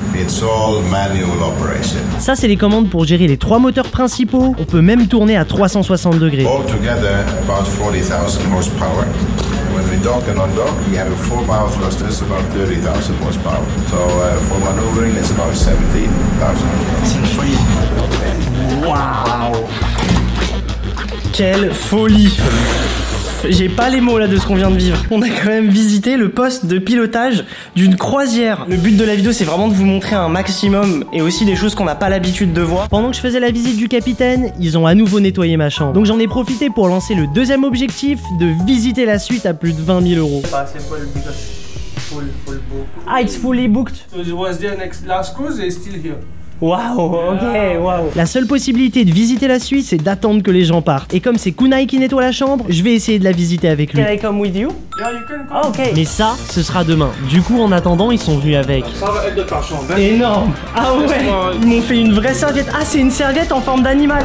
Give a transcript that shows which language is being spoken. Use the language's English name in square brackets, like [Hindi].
[English] It's all manual operation. [French] Ça, c'est les commandes pour gérer les 3 moteurs principaux. On peut même tourner à 360 degrés. [English] Altogether, about 40,000 horsepower. When we dock and undock, we have a 4-power thrusters, about 30,000 horsepower. So for maneuvering, it's about 70,000. [French] C'est une folie. Waouh. Quelle folie. J'ai pas les mots là de ce qu'on vient de vivre. On a quand même visité le poste de pilotage d'une croisière. Le but de la vidéo, c'est vraiment de vous montrer un maximum et aussi des choses qu'on n'a pas l'habitude de voir. Pendant que je faisais la visite du capitaine, ils ont à nouveau nettoyé ma chambre. Donc j'en ai profité pour lancer le deuxième objectif de visiter la suite à plus de 20 000 euros. C'est [English] full because full book. Ah, it's fully booked. So it was there last cruise, it's still here. [French] Waouh, ok, waouh. La seule possibilité de visiter la suite, c'est d'attendre que les gens partent. Et comme c'est Kunai qui nettoie la chambre, je vais essayer de la visiter avec lui. [English] Can I come with you? Yeah, you can come. Ah, ok. [French] Mais ça, ce sera demain. Du coup, en attendant, ils sont venus avec. Ça va être de ta chambre. Hein? Énorme. Ah ouais. Ils m'ont fait une vraie serviette. Ah, c'est une serviette en forme d'animal.